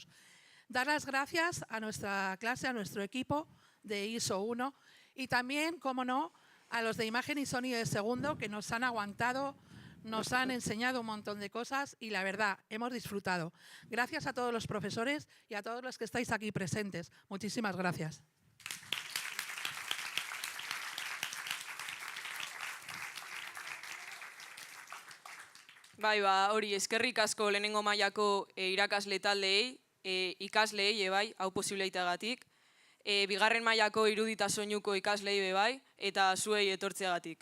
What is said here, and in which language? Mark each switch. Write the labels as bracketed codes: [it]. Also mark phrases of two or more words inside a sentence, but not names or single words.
[es] Dar las gracias a nuestra clase, a nuestro equipo de ISO 1 y también, como no, a los de imagen y sonido de segundo, que nos han aguantado, nos han enseñado un montón de cosas y la verdad, hemos disfrutado. Gracias a todos los profesores y a todos los que estáis aquí presentes. Muchísimas gracias. [eu] Bai, hori, eskerrik asko lehenengo mailako irakasle taldeei, ikasleei bai, hau posibleitateagatik, bigarren mailako irudita soinuko ikasleei bai, eta zuei etortzeagatik.